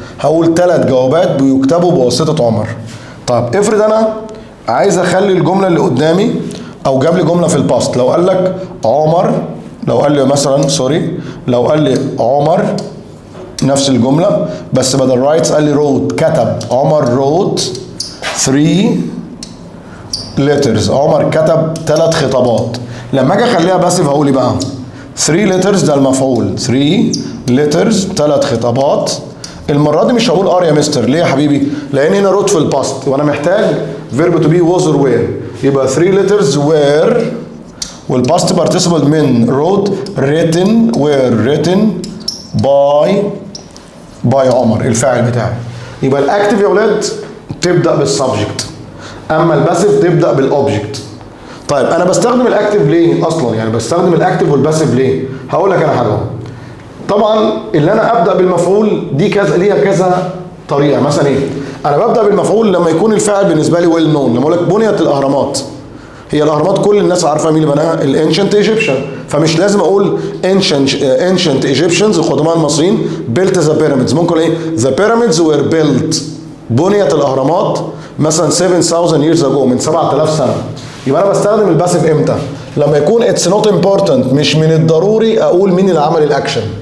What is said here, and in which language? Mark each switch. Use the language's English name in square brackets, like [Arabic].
[Arabic] هقول 3 جوابات بيكتبوا بواسطه عمر. طب افرض انا عايز اخلي الجمله اللي قدامي او جاب لي جمله في الباست. لو قال لك عمر لو قال لي مثلا لو قال لي عمر نفس الجملة بس بدل رايتس قال لي wrote، كتب. [English] عمر wrote 3 letters. [Arabic] عمر كتب 3 خطابات. لما اجي اخليها باسيف هقول ايه بقى؟ 3 letters ده المفعول، 3 letters 3 خطابات. المرة دي مش هقول ار يا مستر، ليه يا حبيبي؟ لان هنا wrote في الباست وانا محتاج verb to be was or were. يبقى 3 letters were والباست participle من wrote written [English] were written by [Arabic] عمر الفاعل بتاعي. يبقى الاكتف يا اولاد تبدا بالسبجكت، اما الباسيف تبدا بالاوبجكت. طيب انا بستخدم الاكتف ليه اصلا؟ يعني بستخدم الاكتف والباسيف ليه؟ هقول لك انا حاجه. طبعا اللي انا ابدا بالمفعول دي كذا ليها كذا طريقه. مثلا ايه؟ انا ببدا بالمفعول لما يكون الفاعل بالنسبه لي ويل نون. لما اقول لك بنيت الاهرامات، هي الاهرامات كل الناس عارفه مين اللي بناها؟ الانشنت ايجيبشن. فمش لازم اقول ancient Egyptians القدماء المصريين [English] built the pyramids. [Arabic] ممكن ايه؟ [English] the pyramids were built. [Arabic] بنيت الاهرامات مثلا [English] 7000 years ago، [Arabic] من 7000 سنه. يبقى انا بستخدم الباسيف امتى؟ لما يكون [English] it's not important، [Arabic] مش من الضروري اقول مين اللي عمل الاكشن.